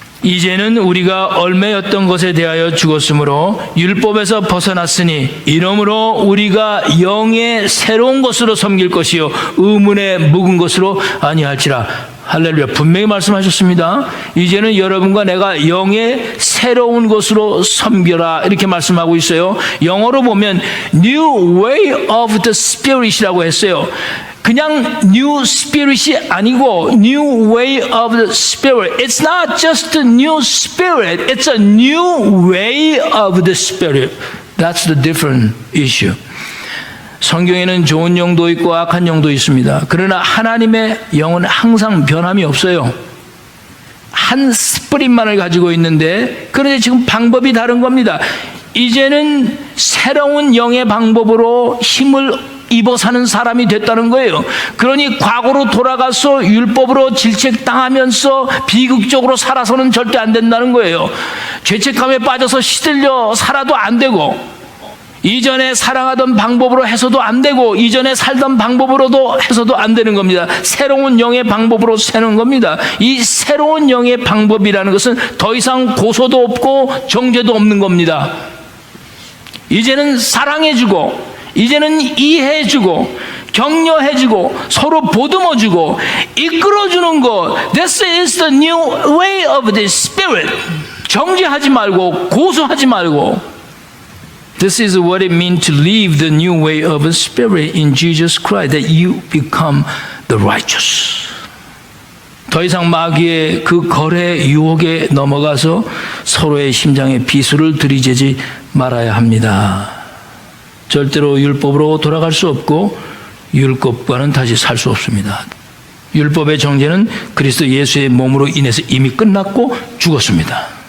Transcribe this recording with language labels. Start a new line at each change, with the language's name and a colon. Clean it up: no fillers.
Korean: 이제는 우리가 얼매였던 것에 대하여 죽었으므로 율법에서 벗어났으니 이러므로 우리가 영의 새로운 것으로 섬길 것이요 의문에 묵은 것으로 아니할지라. 할렐루야. 분명히 말씀하셨습니다. 이제는 여러분과 내가 영의 새로운 것으로 섬겨라, 이렇게 말씀하고 있어요. 영어로 보면
English: New Way of the Spirit
Korean: 이라고 했어요. 그냥
English: New Spirit이 아니고 New Way of the Spirit. It's not just a new spirit. It's a new way of the Spirit. That's the different issue.
Korean: 성경에는 좋은 영도 있고 악한 영도 있습니다. 그러나 하나님의 영은 항상 변함이 없어요. 한 스프릿만을 가지고 있는데, 그런데 지금 방법이 다른 겁니다. 이제는 새로운 영의 방법으로 힘을 입어 사는 사람이 됐다는 거예요. 그러니 과거로 돌아가서 율법으로 질책당하면서 비극적으로 살아서는 절대 안 된다는 거예요. 죄책감에 빠져서 시들려 살아도 안 되고, 이전에 사랑하던 방법으로 해서도 안 되고, 이전에 살던 방법으로도 해서도 안 되는 겁니다. 새로운 영의 방법으로 사는 겁니다. 이 새로운 영의 방법이라는 것은 더 이상 고소도 없고 정죄도 없는 겁니다. 이제는 사랑해주고, 이제는 이해해주고, 격려해주고, 서로 보듬어주고, 이끌어주는 것.
English: This is the new way of the Spirit.
Korean: 정죄하지 말고, 고소하지 말고.
English: This is what it means to live the new way of the Spirit in Jesus Christ, that you become the righteous.
Korean: 더 이상 마귀의 그 거래 유혹에 넘어가서 서로의 심장에 비수를 들이대지 말아야 합니다. 절대로 율법으로 돌아갈 수 없고 율법과는 다시 살 수 없습니다. 율법의 정죄는 그리스도 예수의 몸으로 인해서 이미 끝났고 죽었습니다.